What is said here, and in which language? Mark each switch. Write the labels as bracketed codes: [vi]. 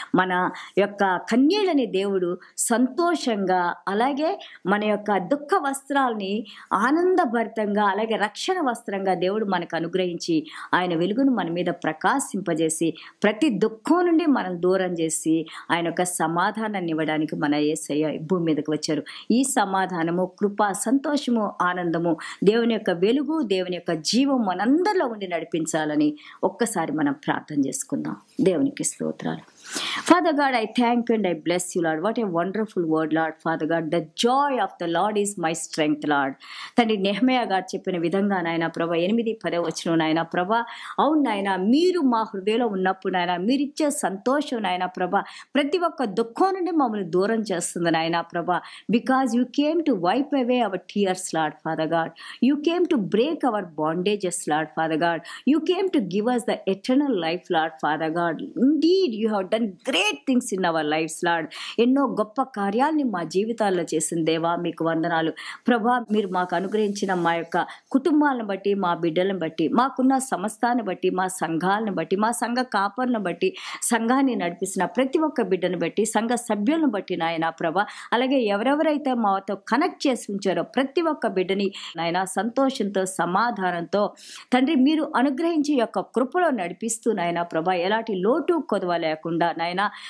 [te] మన యొక్క కన్నీళ్ళని దేవుడు సంతోషంగా, అలాగే మన యొక్క దుఃఖ వస్త్రాలని ఆనందభరితంగా, అలాగే రక్షణ వస్త్రంగా దేవుడు మనకు అనుగ్రహించి ఆయన వెలుగును మన మీద ప్రకాశింపజేసి ప్రతి దుఃఖం నుండి మనం దూరం చేసి ఆయన యొక్క సమాధానాన్ని ఇవ్వడానికి మన యేసయ్య భూమి మీదకి వచ్చారు. ఈ సమాధానము, కృప, సంతోషము, ఆనందము, దేవుని యొక్క వెలుగు, దేవుని యొక్క జీవం మనందరిలో ఉండి నడిపించాలని ఒక్కసారి మనం ప్రార్థన చేసుకుందాం. దేవునికి స్తోత్రాలు. [en] Father God, I thank you and I bless you, Lord. What a wonderful word, Lord. Father God, the joy of the Lord is my strength, Lord. [te] తండ్రి, నెహెమయా గారు చెప్పిన విధంగా నాయన ప్రభా 8-10 వచనం నాయన ప్రభా, అవును నాయన, మీరు మా హృదయంలో ఉన్నప్పుడు నాయన మీరిచ్చే సంతోషం నాయన ప్రభా ప్రతి ఒక్క దుఃఖం నుండి మమ్మల్ని దూరం చేస్తుంది నాయన ప్రభా. [en] Because you came to wipe away our tears, lord father god. You came to break our bondages, lord father god. You came to give us the eternal life, Lord Father God. Indeed, you have done great things in our lives, Lord. [te] ఎన్నో గొప్ప కార్యాలని మా జీవితాల్లో చేసిన దేవా మీకు వందనాలు ప్రభా. మీరు మాకు అనుగ్రహించిన మా యొక్క కుటుంబాలను బట్టి, మా బిడ్డలను బట్టి, మాకున్న సమస్తాన్ని బట్టి, మా సంఘాలను బట్టి, మా సంఘ కాపర్లను బట్టి, సంఘాన్ని నడిపిస్తున్న ప్రతి ఒక్క బిడ్డను బట్టి, సంఘ సభ్యులను బట్టి నాయన ప్రభా, అలాగే ఎవరెవరైతే మాతో కనెక్ట్ చేసి ఉంచారో ప్రతి ఒక్క బిడ్డని నాయన సంతోషంతో, సమాధానంతో తండ్రి మీరు అనుగ్రహించి యొక్క కృపలో నడిపిస్తూ నాయన ప్రభా, ఎలాంటి లోటు కొదవ లేకుండా నాయన